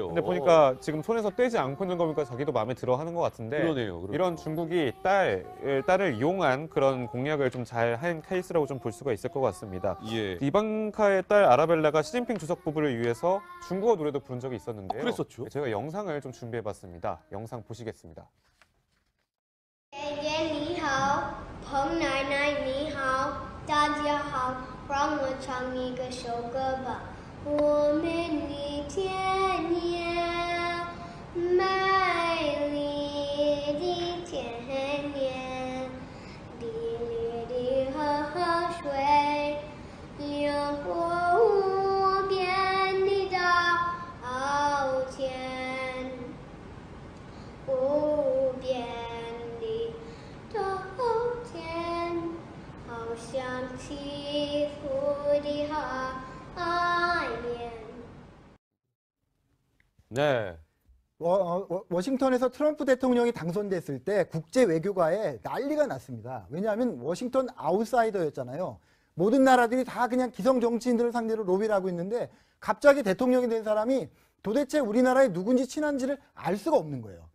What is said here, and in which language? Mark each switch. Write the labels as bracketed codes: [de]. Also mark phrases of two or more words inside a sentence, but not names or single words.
[ko] 근데 보니까 지금 손에서 떼지 않고 있는 거니까 자기도 마음에 들어 하는 것 같은데. 그러네요. 이런 중국이 딸을 이용한 그런 공약을 좀 잘 한 케이스라고 좀 볼 수가 있을 것 같습니다. 예. 이방카의 딸 아라벨라가 시진핑 주석 부부를 위해서 중국어 노래도 부른 적이 있었는데요. 그랬었죠? 제가 영상을 좀 준비해봤습니다. 영상 보시겠습니다. [zh] 爷爷你好，彭奶奶你好，大家好，让我唱一个首歌吧。我们的田野美丽的田野，沥沥的河水流过无边的稻田，无边的稻田，好像起伏的海面。 [ko] 네. 워싱턴에서 트럼프 대통령이 당선됐을 때 국제 외교가에 난리가 났습니다. 왜냐하면 워싱턴 아웃사이더였잖아요. 모든 나라들이 다 그냥 기성 정치인들을 상대로 로비를 하고 있는데 갑자기 대통령이 된 사람이 도대체 우리나라에 누군지 친한지를 알 수가 없는 거예요.